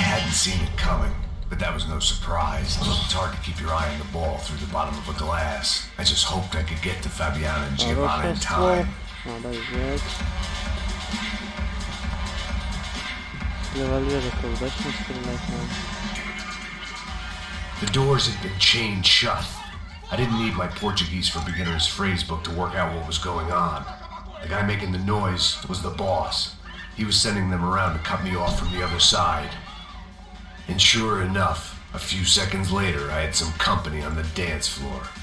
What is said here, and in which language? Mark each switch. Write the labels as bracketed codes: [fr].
[en] Seen it coming, but that was no surprise. It's hard to keep your eye on the ball through the bottom of a glass. I just hoped I could get to Fabiana and Giovanna in time. [ru] Надо взять. Револьвер-то удачно стрелять надо. [en] The doors had been chained shut. I didn't need my Portuguese for Beginners phrase book to work out what was going on. The guy making the noise was the boss. He was sending them around to cut me off from the other side. And sure enough, a few seconds later, I had some company on the dance floor.